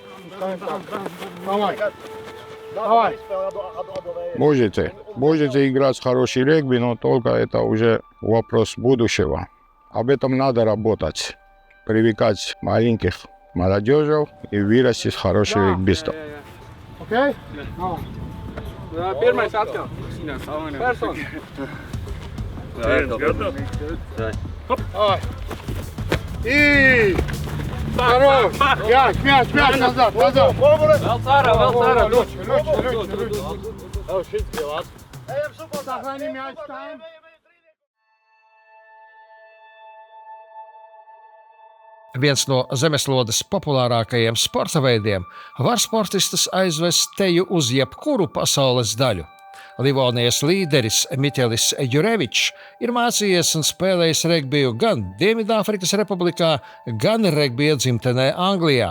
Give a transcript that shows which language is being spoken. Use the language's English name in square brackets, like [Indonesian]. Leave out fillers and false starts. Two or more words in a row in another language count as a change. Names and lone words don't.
[Russian] Давай. Можете играть в хороший регби, но только это уже вопрос будущего. Об этом надо работать, привлекать маленьких молодежей и вырастить хороших регбистов. Окей? [Latvian] Pirmais atkal. Person. [Russian] И... Хорош! Мяч, назад! [Latvian] Vēl cārā. [Russian] Сохрани мяч там. [Latvian] Viens no zemeslodes populārākajiem sporta veidiem var sportistus aizvest teju uz jebkuru pasaules daļu. Livonijas līderis Miķelis Jurevičs ir mācījies un spēlējis regbiju gan Dienvidāfrikas Republikā, gan regbija dzimtenē Anglijā.